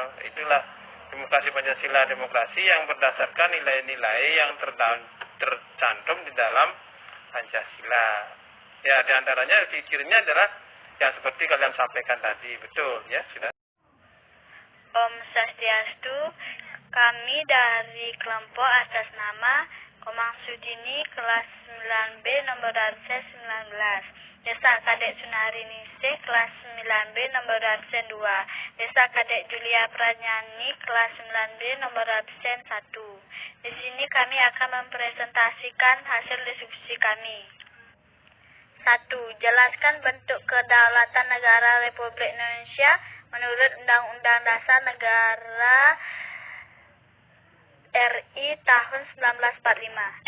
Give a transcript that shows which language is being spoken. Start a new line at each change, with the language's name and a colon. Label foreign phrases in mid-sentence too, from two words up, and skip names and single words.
Indonesian: Itulah demokrasi Pancasila, demokrasi yang berdasarkan nilai-nilai yang tercantum di dalam Pancasila. Ya, di antaranya fikirnya adalah yang seperti kalian sampaikan tadi, betul ya, sudah. Om Swastiastu, kami dari kelompok atas nama Komang Sudini kelas 9B nomor absen 19. Desa Kadek Sunari Ningsih kelas 9B nomor absen 2. Desa Kadek Julia Pranyani kelas 9B nomor absen 1. Di sini kami akan mempresentasikan hasil diskusi kami. 1. Jelaskan bentuk kedaulatan negara Republik Indonesia menurut Undang-Undang Dasar Negara RI tahun 1945.